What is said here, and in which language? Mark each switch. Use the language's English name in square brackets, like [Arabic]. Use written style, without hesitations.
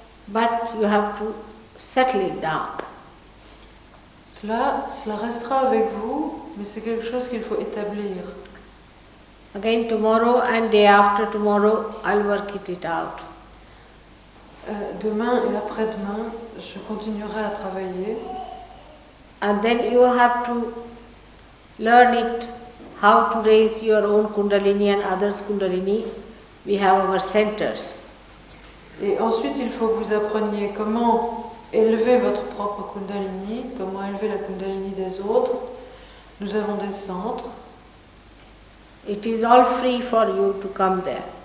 [English] but you have to settle it down. [French] Cela restera avec vous, mais c'est quelque chose qu'il faut établir. [English] Again tomorrow and day after tomorrow I'll work it out. [French] Demain et après-demain, je continuerai à travailler. [English] And then you have to learn it, how to raise your own Kundalini and others' Kundalini. We have our centers. [French] Et ensuite, il faut que vous appreniez comment élever votre propre Kundalini, comment élever la Kundalini des autres. Nous avons des centres. [English] It is all free for you to come there.